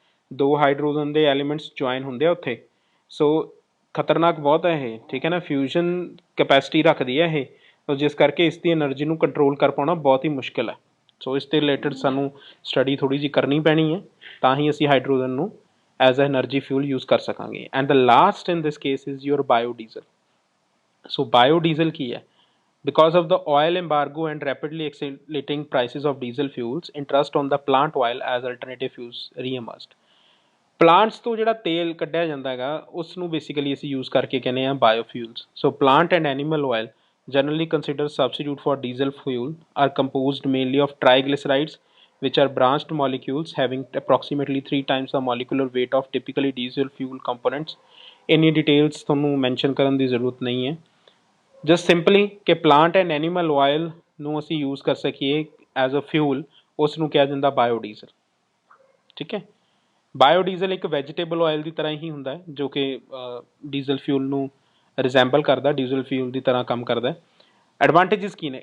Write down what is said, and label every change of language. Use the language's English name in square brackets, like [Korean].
[Punjabi] 2 hydrogen ਦੇ elements join ਹੁੰਦੇ ਆ ਉੱਥੇ। ਸੋ ਖਤਰਨਾਕ ਬਹੁਤ ਹੈ ਇਹ, ਠੀਕ ਹੈ ਨਾ, ਫਿਊਜ਼ਨ ਕੈਪੈਸਿਟੀ ਰੱਖਦੀ ਹੈ ਇਹ, ਸੋ ਜਿਸ ਕਰਕੇ ਇਸ ਦੀ ਐਨਰਜੀ ਨੂੰ ਕੰਟਰੋਲ ਕਰ ਪਾਉਣਾ ਬਹੁਤ ਹੀ ਮੁਸ਼ਕਿਲ ਹੈ। ਸੋ ਇਸ ਦੇ ਰਿਲੇਟਡ ਸਾਨੂੰ ਸਟੱਡੀ ਥੋੜ੍ਹੀ ਜਿਹੀ ਕਰਨੀ ਪੈਣੀ ਹੈ, ਤਾਂ ਹੀ ਅਸੀਂ ਹਾਈਡਰੋਜਨ ਨੂੰ as a energy fuel use ਕਰ ਸਕਾਂਗੇ। [English] And the last in this case is your biodiesel. [Punjabi] So biodiesel ਕੀ ਹੈ? [English] Because of the oil embargo and rapidly escalating prices of diesel fuels, interest on the plant oil as alternative fuels re-emerged। [Punjabi] Plants ਤੋਂ ਜਿਹੜਾ ਤੇਲ ਕੱਢਿਆ ਜਾਂਦਾ ਹੈਗਾ ਉਸ ਨੂੰ basically ਅਸੀਂ ਯੂਜ਼ ਕਰਕੇ ਕਹਿੰਦੇ ਆ ਬਾਇਓਫਿਊਲਸ। [English] So plant and animal oil generally considered substitute for diesel fuel are composed mainly of triglycerides which are branched molecules having approximately 3 times the molecular weight of typically diesel fuel components। [Punjabi] ਇੰਨੀ details ਤੁਹਾਨੂੰ mention ਕਰਨ ਦੀ ਜ਼ਰੂਰਤ ਨਹੀਂ ਹੈ। Just simply ਕਿ plant and animal oil ਨੂੰ ਅਸੀਂ use ਕਰ ਸਕੀਏ ਐਜ਼ ਅ ਫਿਊਲ, ਉਸ ਨੂੰ ਕਿਹਾ ਜਾਂਦਾ ਬਾਇਓਡੀਜ਼ਲ। ਠੀਕ ਹੈ। ਬਾਇਓਡੀਜ਼ਲ ਇੱਕ ਵੈਜੀਟੇਬਲ ਆਇਲ ਦੀ ਤਰ੍ਹਾਂ ਹੀ ਹੁੰਦਾ ਹੈ ਜੋ ਕਿ ਡੀਜ਼ਲ ਫਿਊਲ ਨੂੰ ਰਿਜ਼ੈਂਬਲ ਕਰਦਾ, ਡੀਜ਼ਲ ਫਿਊਲ ਦੀ ਤਰ੍ਹਾਂ ਕੰਮ ਕਰਦਾ। ਐਡਵਾਂਟੇਜਸ ਕੀ ਨੇ?